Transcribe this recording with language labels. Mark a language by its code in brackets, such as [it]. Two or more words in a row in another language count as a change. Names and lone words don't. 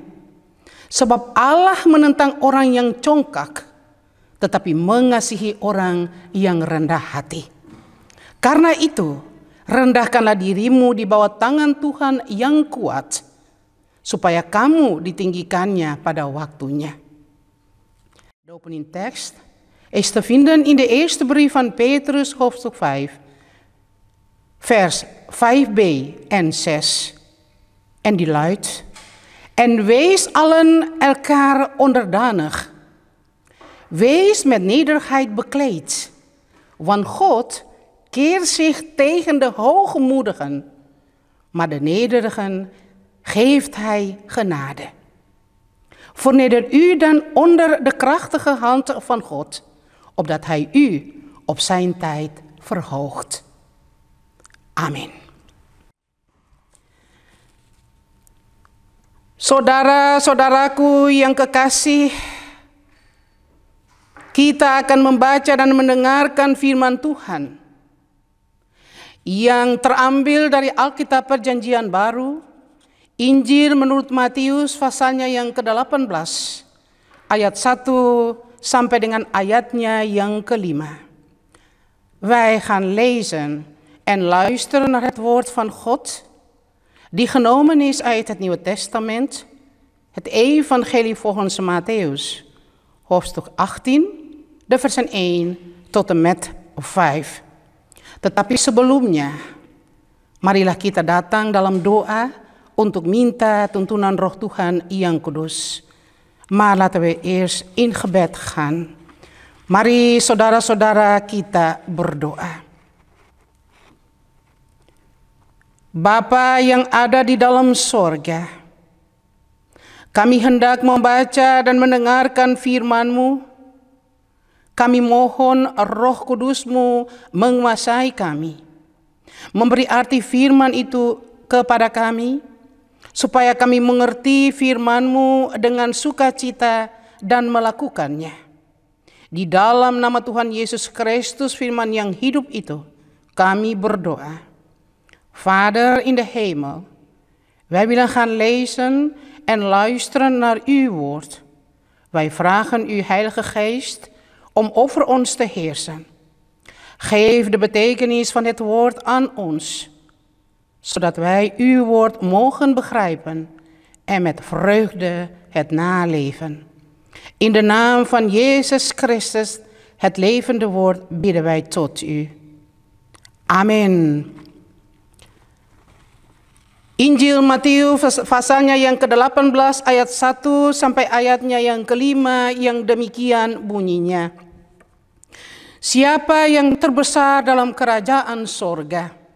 [id] Sebab Allah menentang orang yang congkak, tetapi mengasihi orang yang rendah hati. Karena itu, rendahkanlah dirimu di bawah tangan Tuhan yang kuat, supaya kamu ditinggikannya pada waktunya. [nl] De opening tekst is te vinden in de eerste brief van Petrus, hoofdstuk 5, vers 5b en 6. En die luidt: En wees allen elkaar onderdanig. Wees met nederigheid bekleed, want God keert zich tegen de hoogmoedigen, maar de nederigen geeft hij genade. Verneder u dan onder de krachtige hand van God, opdat hij u op zijn tijd verhoogt. Amin. [id] Saudara-saudaraku yang kekasih, kita akan membaca dan mendengarkan firman Tuhan yang terambil dari Alkitab Perjanjian Baru, Injil menurut Matius pasalnya yang ke-18, ayat 1 sampai dengan ayatnya yang ke-5. [nl] Wij gaan lezen en luisteren naar het woord van God, die genomen is uit het Nieuwe Testament, het Evangelie volgens Mattheus, hoofdstuk 18, de versen 1 tot en met 5. [id] Tetapi sebelumnya, marilah kita datang dalam doa untuk minta tuntunan Roh Tuhan yang kudus. [nl] Maar laten we eerst in gebed gaan. [id] Mari saudara-saudara kita berdoa. Bapa yang ada di dalam sorga, kami hendak membaca dan mendengarkan firman-Mu. Kami mohon Roh Kudus-Mu menguasai kami, memberi arti firman itu kepada kami, supaya kami mengerti firman-Mu dengan sukacita dan melakukannya. Di dalam nama Tuhan Yesus Kristus, firman yang hidup itu, kami berdoa. [nl] Vader in de hemel, wij willen gaan lezen en luisteren naar uw woord. Wij vragen u, Heilige Geest, om over ons te heersen. Geef de betekenis van het woord aan ons, zodat wij uw woord mogen begrijpen en met vreugde het naleven. In de naam van Jezus Christus, het levende woord, bidden wij tot u. [id] Amin. Injil Matius pasalnya yang ke-18 ayat 1 sampai ayatnya yang ke-5 yang demikian bunyinya. Siapa yang terbesar dalam kerajaan sorga?